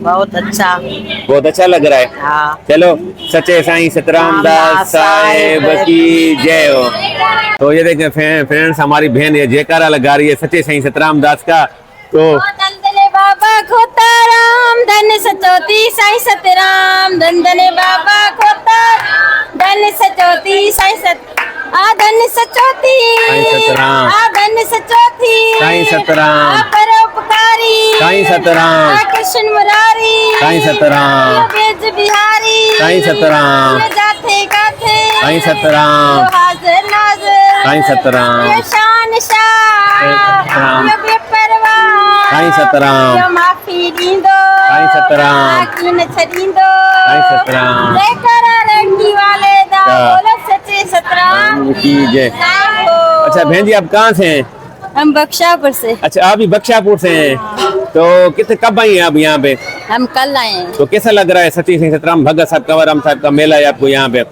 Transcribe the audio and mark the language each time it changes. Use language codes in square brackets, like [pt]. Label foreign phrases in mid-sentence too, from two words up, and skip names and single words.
[hi] बहुत अच्छा। बहुत अच्छा लग रहा है। हाँ। चलो सच्चे साईं सतराम दास साहेब की जय हो। तो ये देखें फ्रेंड्स हमारी बहन ये जयकारा लगा रही है सच्चे साईं सतराम दास का। तो धनधने बाबा खोताराम धन सचोती साईं सतराम धनधने बाबा खोताराम धन सचोती साईं सत धन सचोती साईं सतराम। धन सचोती साईं सतराम। परोपकारी साईं सतराम। कृष्ण मुरारी साईं सतराम। बेज बिहारी साईं सतराम। जाते गाते साईं सतराम। हाजिर नाजिर साईं सतराम। ये शान शाह साईं सतराम। ये बेपरवाह साईं सतराम। [sd] ये माफी दींदो साईं सतराम। आखी न छदींदो साईं सतराम। [pa] जयकारा रंगी वाले दा [hi] क्या? बोलो सच्चे सतराम की जय। अच्छा बहन जी, आप कहाँ से हैं? हम बख्शापुर से अच्छा, आप भी बख्शापुर से हैं। तो कितने कब आई हैं आप यहाँ पे? हम कल आए हैं। तो कैसा लग रहा है सच्ची सिंह सतराम भगत साहब कंवरराम साहब का मेला है आपको यहाँ पे?